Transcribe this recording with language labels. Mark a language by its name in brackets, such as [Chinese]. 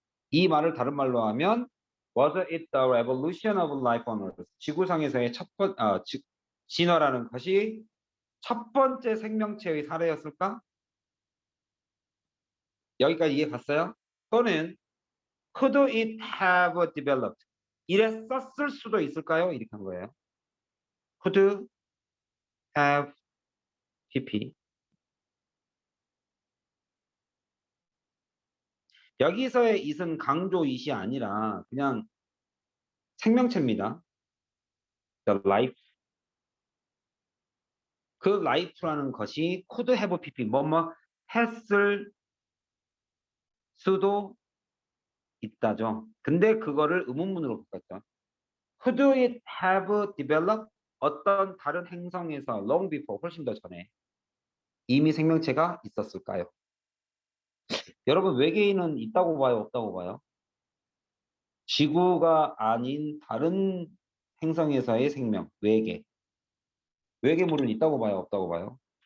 [Korean] 이 말을 다른 말로 하면 [English] Was it the revolution of life on Earth? [Korean] 지구상에서의 진화라는 것이 첫 번째 생명체의 사례였을까? 여기까지 이해 갔어요? [English] 또는 Could it have developed? [Korean] 이랬었을 수도 있을까요? 이렇게 한 거예요. [English] Could have PP. [Korean] 여기서의 it은 강조 it이 아니라 그냥 생명체입니다. The life. 그 life라는 것이 [English] could have PP [Korean] 뭐뭐 했을 수도 있다죠. 근데 그거를 의문문으로 바꿨죠. [English] Could it have developed? [Korean] 어떤 다른 행성에서 [English] long before [Korean] 훨씬 더 전에 이미 생명체가 있었을까요? 여러분 외계인은 있다고 봐요, 없다고 봐요? 지구가 아닌 다른 행성에서의 생명, 외계물은 있다고 봐요, 없다고 봐요?